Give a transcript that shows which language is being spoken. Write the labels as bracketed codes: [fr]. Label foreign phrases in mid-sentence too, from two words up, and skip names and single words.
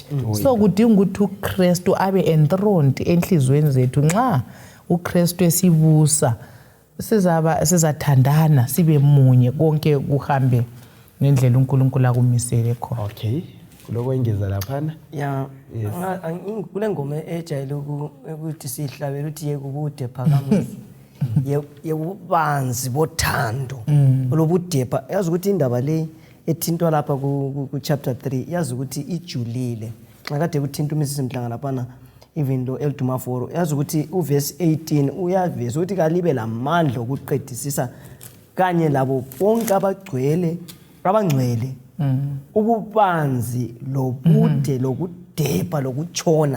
[nd] So kudinga ukuthi uKristu abe enthroned enhlizweni zethu. Nxa uKristu esibusa sizathandana sibe munye, konke kuhambe ngendlela uNkulunkulu akumisele khona. Okay, kulokwengeza laphana? Yeah, kule ngoma ejayele ukuthi sihlabela ukuthi yekubude phakama. Yebubanzi bothando olobudepha. Yazi ukuthi indaba le ethintwa lapha ku chapter 3 yazi ukuthi ijulile. Xa kade kuthinta uMrs Mhlanga laphana even lo Elduma 4 yazi ukuthi uverse 18 uyaveza ukuthi kalibe lamandla okuqedisisa kanye labo bonke abangcwele ububanzi lobude lokudepha lokutshona.